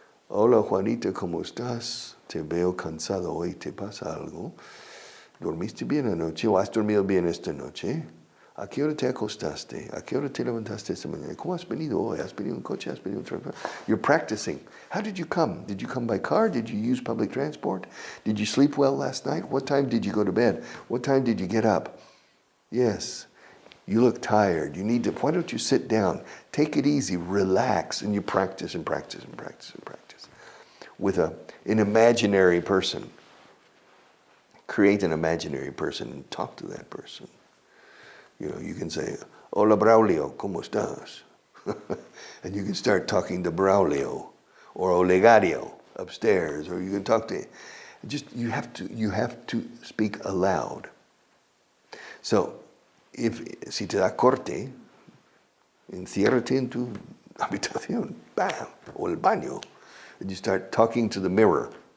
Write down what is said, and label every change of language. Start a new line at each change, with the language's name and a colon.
Spanish: Hola Juanita, ¿cómo estás? Te veo cansado hoy, ¿te pasa algo? ¿Dormiste bien anoche o has dormido bien esta noche? ¿A qué hora te acostaste? ¿A qué hora te levantaste esta mañana? ¿Cómo has venido hoy? ¿Has venido en coche? ¿Has venido en transporte?
English: You're practicing. How did you come? Did you come by car? Did you use public transport? Did you sleep well last night? What time did you go to bed? What time did you get up? Yes. You look tired. Why don't you sit down? Take it easy, relax, and you practice and practice and practice and practice. With an imaginary person. Create an imaginary person and talk to that person. You can say,
Spanish: hola Braulio, ¿cómo estás?
English: And you can start talking to Braulio or Olegario upstairs, or you can talk to, you have to speak aloud.
Spanish: So, si te da corte, enciérrate en tu habitación, bam, o el baño,
English: and you start talking to the mirror.